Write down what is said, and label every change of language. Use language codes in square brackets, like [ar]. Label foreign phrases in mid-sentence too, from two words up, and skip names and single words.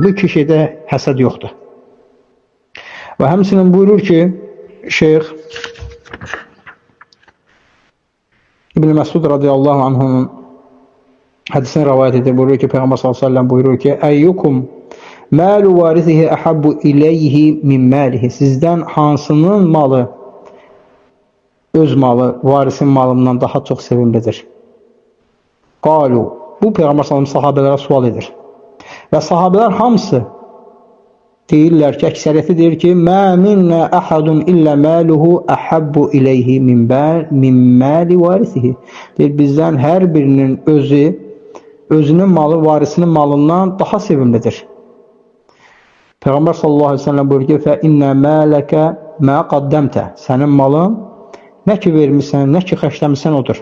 [az] Bu iki şeydə həsəd yoxdur. Və həmçinin buyurur ki, Şeyx İbn Məsud [ar] رضي الله عنه [az] hədisini rivayet edir. Buyurur ki, Peyğəmbər [ar] صلى الله عليه وسلم [az] buyurur ki: [ar] "أيكم مال وارثه أحب إليه من ماله." [az] Sizdən hansının malı öz malı, varisin malından daha çox sevimlidir? Qalu. Bu Peyğəmbər sallallahu sahabelərə sual edir. Və sahabelər hamısı deyirlər ki, əksəriyyəti deyir ki: [ar] "ما منا أحد إلا ماله أحب إليه من مال وارثه." [az] Deyir, bizdən hər birinin özünün malı varisinin malından daha sevimlidir. Peyğəmbər [ar] صلى الله عليه وسلم [az] buyurur ki: [ar] "فإن مالك ما قدمت." [az] Sənin malın nə ki vermisən, nə ki xərcləmisən odur.